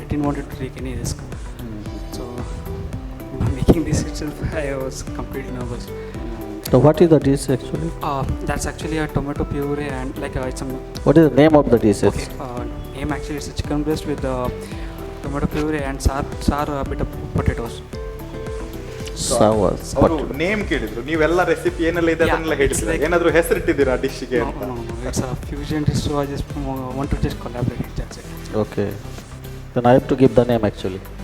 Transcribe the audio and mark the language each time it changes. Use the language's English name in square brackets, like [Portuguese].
[English] I didn't want to take any risk. So, making this itself, I was completely nervous. So, what is the dish actually? That's actually a tomato puree and like it's some. What is the name of the dishes? Okay. Name actually is a chicken breast with tomato puree and sour a bit of potatoes. Sour. [Kannada] ಅವರು name ಕೇಳಿದ್ರು, ನೀವೆಲ್ಲ recipe ಏನೆಲ್ಲ ಇದೆ ಅದನ್ನೆಲ್ಲ ಹೇಳಿದ್ರು. ಏನಾದರೂ ಹೆಸರಿಟ್ಟಿದ್ದೀರಾ ಡಿಶ್ಗೆ ಅಂತ? [English] No, it's a fusion dish, so I just want to just collaborate. That's it. Okay. Then I have to give the name actually.